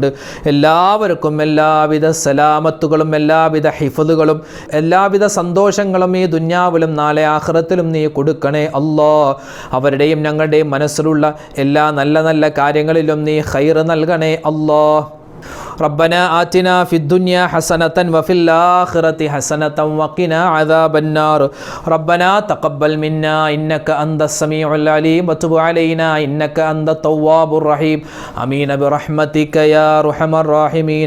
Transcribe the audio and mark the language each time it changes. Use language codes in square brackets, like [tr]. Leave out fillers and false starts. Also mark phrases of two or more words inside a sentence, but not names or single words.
[ml] എല്ലാവർക്കും എല്ലാവിധ സലാമത്തുകളും എല്ലാവിധ ഹിഫ്ളുകളും എല്ലാവിധ സന്തോഷങ്ങളും ഈ ദുന്യാവിലും നാളെ ആഖിറത്തിലും നീ കൊടുക്കണേ അല്ലാ. അവരുടെയും ഞങ്ങളുടെയും മനസ്സിലുള്ള എല്ലാ നല്ല കാര്യങ്ങളിലും നീ ഖൈർ നൽകണേ അല്ലാ. [ar] ربنا آتنا في الدنيا حسنة وفي الآخرة حسنة وقنا عذاب النار. ربنا تقبل منا إنك أنت السميع العليم وتب علينا إنك أنت التواب الرحيم. آمين برحمتك يا أرحم الراحمين.